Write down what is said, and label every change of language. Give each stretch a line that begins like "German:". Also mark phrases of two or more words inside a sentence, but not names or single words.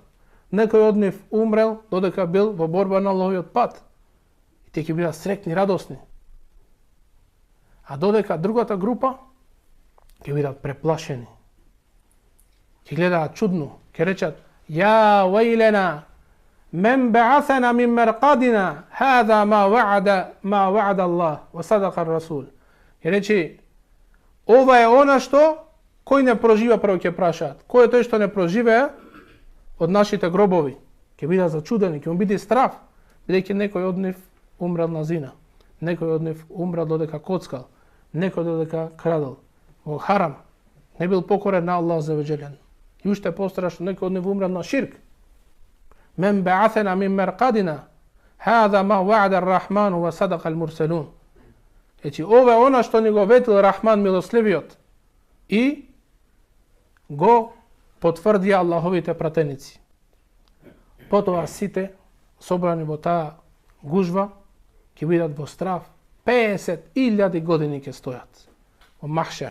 Macedonian: Некој од нив умрел додека бил во борба на Аллаховиот пат. И те ќе бидат среќни, радосни. А додека другата група ќе бидат преплашени. Ќе гледаат чудно, ќе речат:
Arabic: "يا ويلنا من بعثنا من مرقدنا, هذا ما وعد الله وصدق الرسول."
Macedonian: Ќе рече: "Ова е она што кој не проживеа", прво ќе прашаат. Кој е тој што не проживеа од нашите гробови? Ќе бидат зачудени, ќе му биде страв, бидејќи некој од нив умрел на зина, некој од нив умрел додека коцкал, некој додека крадел во харам, не бил покорен на Аллах за веđелен. И уште пострашно, некој од нив умрел на ширк.
Arabic: من بعثنا من مرقدنا هذا ما وعد الرحمن وصدق المرسلون.
Macedonian: Ечи ова е она што ни го ветил Рахман милосливиот и го потврди Аллаховите пратеници. Потоа сите собрани во таа гужва ќе бидат во страв. 50.000 години ќе стојат во Махшер.